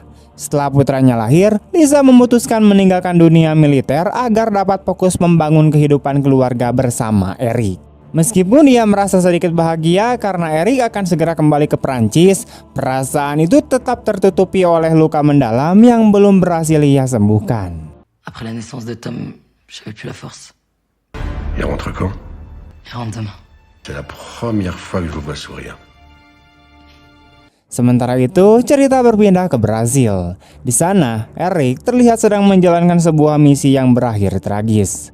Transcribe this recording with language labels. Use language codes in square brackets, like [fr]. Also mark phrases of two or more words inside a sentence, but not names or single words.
[id] Setelah putranya lahir, Lisa memutuskan meninggalkan dunia militer agar dapat fokus membangun kehidupan keluarga bersama Eric. Meskipun ia merasa sedikit bahagia karena Eric akan segera kembali ke Prancis, perasaan itu tetap tertutupi oleh luka mendalam yang belum berhasil ia sembuhkan. [fr] Après la naissance de Tom, j'avais plus la force. Il rentre quand? Il rentre demain. C'est la première fois que je vous vois sourire. [id] Sementara itu, cerita berpindah ke Brazil. Di sana, Eric terlihat sedang menjalankan sebuah misi yang berakhir tragis.